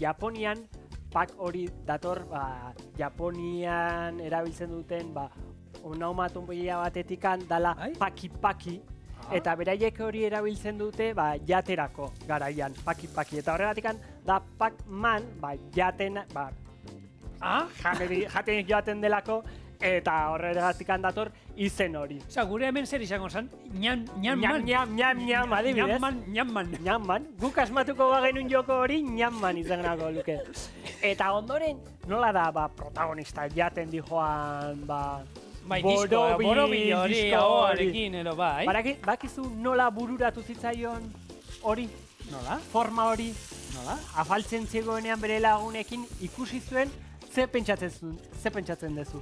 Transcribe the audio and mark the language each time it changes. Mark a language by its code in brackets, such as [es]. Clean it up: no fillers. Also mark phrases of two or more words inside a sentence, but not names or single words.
[eu] Japonian pak hori dator, Japonian erabiltzen duten, onomatopeia batetikan dala paki-paki, eta beraiek hori erabiltzen dute jaterako garaian, paki-paki. Eta horregatikan da Pac-Man, jaten, jaten joaten delako, eta horregatikan dator izen hori. Osa, gure hemen zer izango zen? Ñam-man. Ñam-ñam, adibidez. Ñam-man. Guk asmatuko bagenun joko hori ñam-man izanako luke. Eta ondoren, nola da, protagonista jaten dijoan, Borobi hori, ahoarekin, ero bai. Bakizu nola bururatu zitzaion hori? Nola? Forma hori? Nola? Afaltzen zegoenean bere lagunekin ikusi zuen, ze pentsatzen duzu?